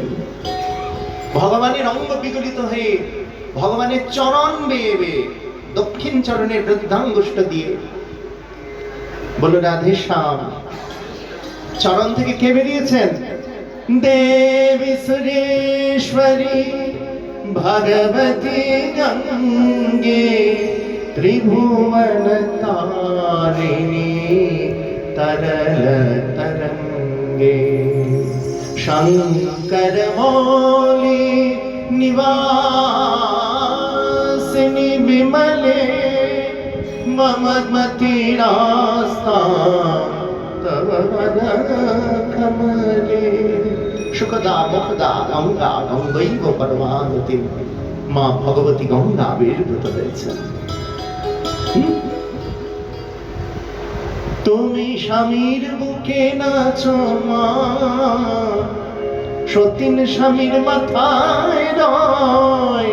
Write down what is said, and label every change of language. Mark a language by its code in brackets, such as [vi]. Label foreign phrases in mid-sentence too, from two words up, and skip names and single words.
[bn] ভগবানের অঙ্গ বিগলিত হয়ে ভগবানের চরণ বেয়ে বেয়ে, দক্ষিণ চরণের বৃদ্ধাঙ্গুষ্ঠ দিয়ে বলল রাধে শ্যাম। চরণ থেকে কে বেরিয়েছেন? [sa] দেবী সুরেশ্বরী ভগবতী গঙ্গে ত্রিভুবন তারিণী तरल तरंगे शंकर मौली निवासिनी विमले मम मतिरास्ता तव कमले सुखदा मुखदा गंगा गंगैव परमानति। [bn] মা ভগবতী গঙ্গা আবির্ভূত হয়েছেন। তুমি স্বামীর বুকে নাচো মা, সতীন স্বামীর মাথায় রয়।